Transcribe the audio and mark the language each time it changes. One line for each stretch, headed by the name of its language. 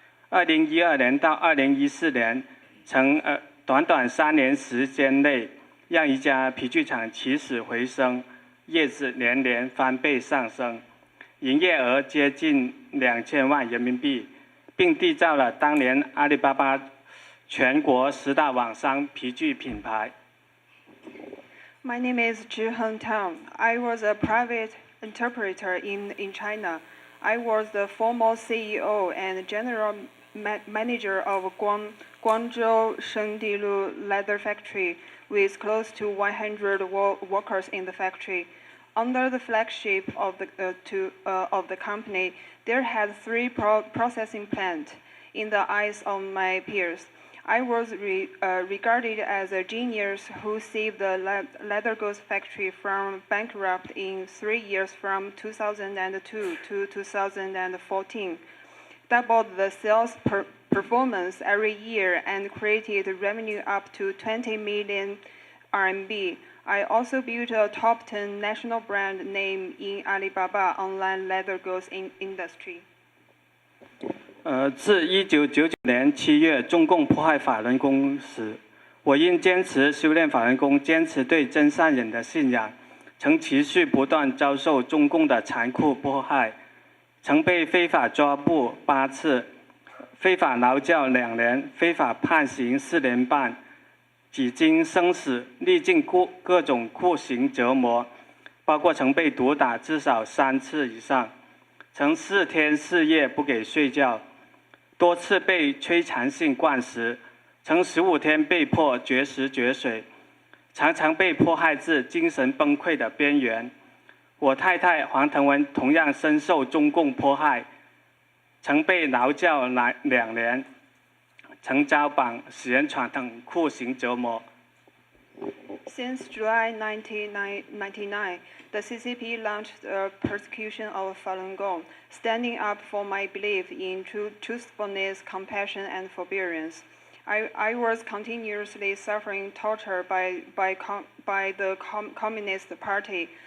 Chinese: 2012年到2014年，曾短短3年时间内，让一家皮具厂起死回生。业绩年年翻倍上升，营业额接近2000万人民币，并缔造了当年阿里巴巴全国10大网商皮具品牌。
English: My name is Zhiheng Tang. I was a private interpreter in China. I was the former CEO and general manager of Guangzhou Shengdilu leather factory with close to 100 workers in the factory. Under the flagship of the company, there had 3 processing plants. in the eyes of my peers. I was regarded as a genius who saved the leather goods factory from bankrupt in 3 years from 2002 to 2014, doubled the sales performance every year, and created revenue up to 20 million RMB. I also built a top 10 national brand name in Alibaba online leather goods industry.
Chinese: 自1999年7月中共迫害法轮功时，我因坚持修炼法轮功，坚持对真善忍的信仰，曾持续不断遭受中共的残酷迫害，曾被非法抓捕8次，非法劳教2年，非法判刑4年半，几经生死，历尽各种酷刑折磨，包括曾被毒打至少3次以上，曾4天4夜不给睡觉，多次被摧残性灌食，曾15天被迫绝食绝水，常常被迫害至精神崩溃的边缘。我太太黄腾文同样深受中共迫害，曾被劳教2年，曾遭绑、死人床等酷刑折磨。
English: Since July 1999, the CCP launched a persecution of Falun Gong, standing up for my belief in truthfulness, compassion, and forbearance. I was continuously suffering torture by the Communist Party.